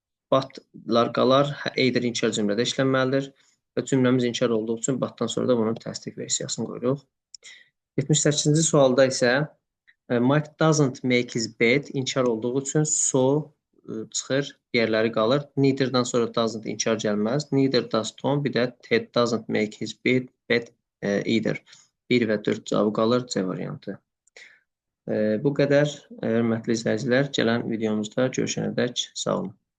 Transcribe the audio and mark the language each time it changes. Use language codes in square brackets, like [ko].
[az] Butlar qalar, either inkar cümlədə işlənməlidir. Və cümləmiz inkar olduğu üçün batdan sonra da bunun təsdiq versiyasını qoyuruq. 78-ci sualda isə [en] Mike doesn't make his bed [az] inkar olduğu üçün so çıxır, digərləri qalır. Neither'dan sonra doesn't inkar gəlməz. [en] Neither does Tom, [az] bir də [en] Ted doesn't make his bed either. [az] 1 və 4 cavabı qalır, C variantı. Bu qədər, hörmətli izləyicilər. Gələn videomuzda görüşənədək sağ olun.